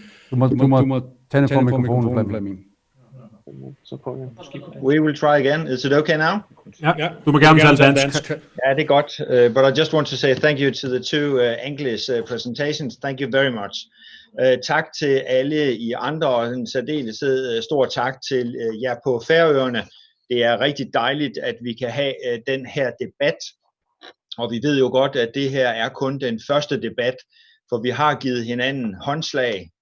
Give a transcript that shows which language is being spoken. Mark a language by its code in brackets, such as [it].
[da] Du må tænde for mikrofonen, Flemming. [en] We will try again. Is it okay now? [da] Ja, du må gerne tale dansk. Ja, det er godt. [en] But I just want to say thank you to the two English presentations. Thank you very much. [da] Tak til alle I andre, og en særdeleshed stor tak til jer på Færøerne. Det er rigtig dejligt, at vi kan have den her debat. Og vi ved jo godt, at det her er kun den første debat, for vi har givet hinanden håndslag.